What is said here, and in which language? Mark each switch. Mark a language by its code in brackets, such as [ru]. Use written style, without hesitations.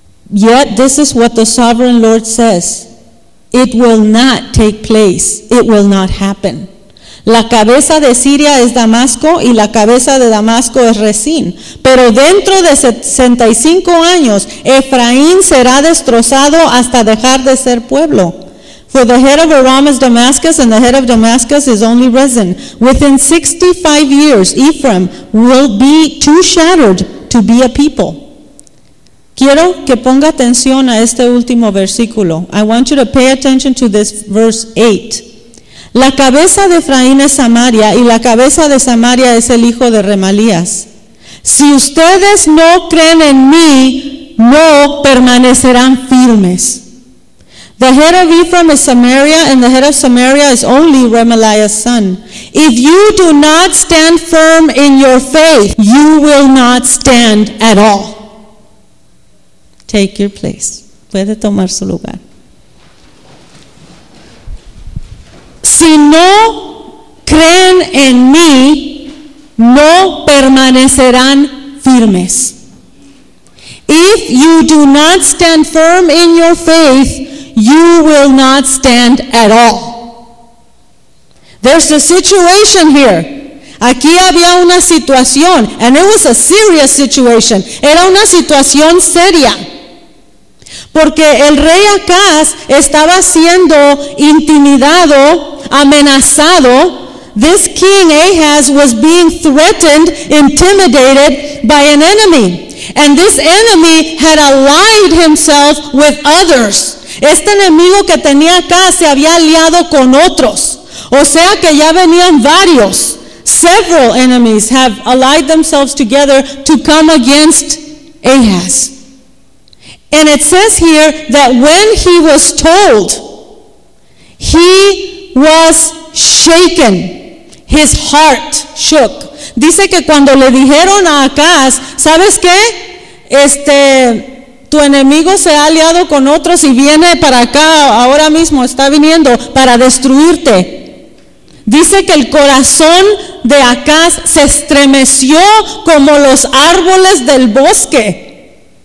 [en] Yet this is what the Sovereign Lord says. It will not take place. It will not happen. [es] La cabeza de Siria es Damasco y la cabeza de Damasco es Resín. Pero dentro de 65 años, Efraín será destrozado hasta dejar de ser pueblo. [en] For the head of Aram is Damascus and the head of Damascus is only Resin. Within 65 years, Ephraim will be too shattered to be a people. [es] Quiero que ponga atención a este último versículo. [en] I want you to pay attention to this verse 8. [es] La cabeza de Efraín es Samaria y la cabeza de Samaria es el hijo de Remalías. Si ustedes no creen en mí, no permanecerán firmes. [en] The head of Ephraim is Samaria and the head of Samaria is only Remaliah's son. If you do not stand firm in your faith, you will not stand at all. Take your place. [es] Puede tomar su lugar. Si no creen en mí, no permanecerán firmes. [en] If you do not stand firm in your faith, you will not stand at all. There's a situation here. [es] Aquí había una situación, [en] and it was a serious situation. [es] Era una situación seria. Porque el rey Acaz estaba siendo intimidado, amenazado. [en] This king Ahaz was being threatened, intimidated by an enemy. And this enemy had allied himself with others. [es] Este enemigo que tenía Acaz se había aliado con otros. O sea que ya venían varios. [en] Several enemies have allied themselves together to come against Ahaz. And it says here that when he was told, he was shaken. His heart shook. [es] Dice que cuando le dijeron a Acaz, ¿sabes qué? Tu enemigo se ha aliado con otros y viene para acá, ahora mismo está viniendo para destruirte. Dice que el corazón de Acaz se estremeció como los árboles del bosque.